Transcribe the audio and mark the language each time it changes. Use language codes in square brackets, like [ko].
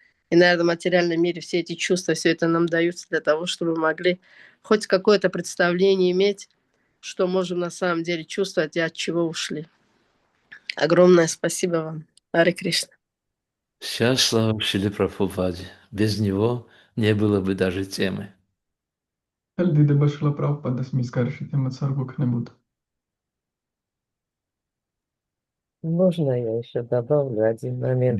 [ru] И на этом материальном мире все эти чувства, все это нам даются для того, чтобы мы могли хоть какое-то представление иметь, что можем на самом деле чувствовать и от чего ушли. Огромное спасибо вам. Харе Кришна. Сейчас слава Шриле Прабхупаде. Без него не было бы даже темы. [ka] ხელი დიდება შრლა პრაბჰუპადას მის გარეშე თემაც არ გვექნებოდა. [ru] Можно я еще добавлю один момент?